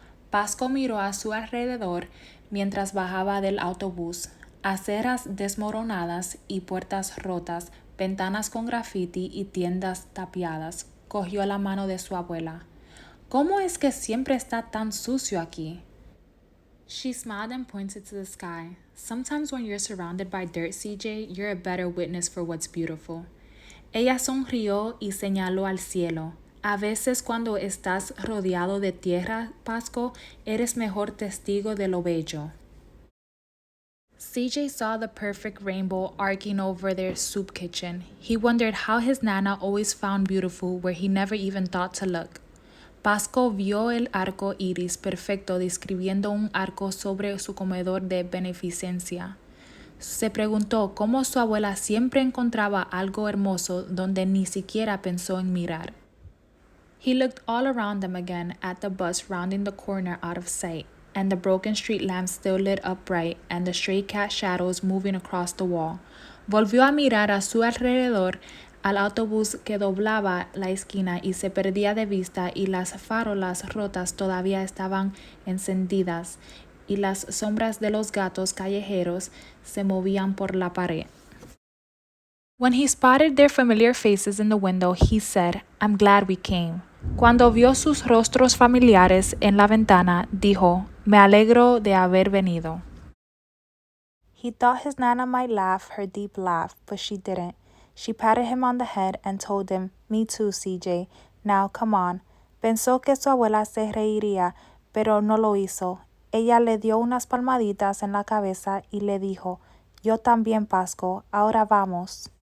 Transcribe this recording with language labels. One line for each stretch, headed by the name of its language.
Spanish: Pasco miró a su alrededor mientras bajaba del autobús. Aceras desmoronadas y puertas rotas, ventanas con graffiti y tiendas tapiadas. Cogió la mano de su abuela. ¿Cómo es que siempre está tan sucio aquí?
English: She smiled and pointed to the sky. Sometimes when you're surrounded by dirt, CJ, you're a better witness for what's beautiful.
Spanish: Ella sonrió y señaló al cielo. A veces cuando estás rodeado de tierra, Pasco, eres mejor testigo de lo bello.
English: CJ saw the perfect rainbow arcing over their soup kitchen. He wondered how his Nana always found beautiful where he never even thought to look.
Spanish: Pasco vio el arco iris perfecto describiendo un arco sobre su comedor de beneficencia. Se preguntó cómo su abuela siempre encontraba algo hermoso donde ni siquiera pensó en mirar.
English: He looked all around them again at the bus rounding the corner out of sight. and the broken street lamps still lit up bright, and the stray cat shadows moving across the wall.
Spanish: Volvió a mirar a su alrededor al autobús que doblaba la esquina y se perdía de vista, y las farolas rotas todavía estaban encendidas, y las sombras de los gatos callejeros se movían por la pared.
English: When he spotted their familiar faces in the window, he said, "I'm glad we came."
Spanish: Cuando vio sus rostros familiares en la ventana, dijo, "Me alegro de haber venido."
English: He thought his Nana might laugh her deep laugh, but she didn't. She patted him on the head and told him, "Me too, CJ. Now, come on."
Spanish: Pensó que su abuela se reiría, pero no lo hizo. Ella le dio unas palmaditas en la cabeza y le dijo, "Yo también, Pasco. Ahora vamos."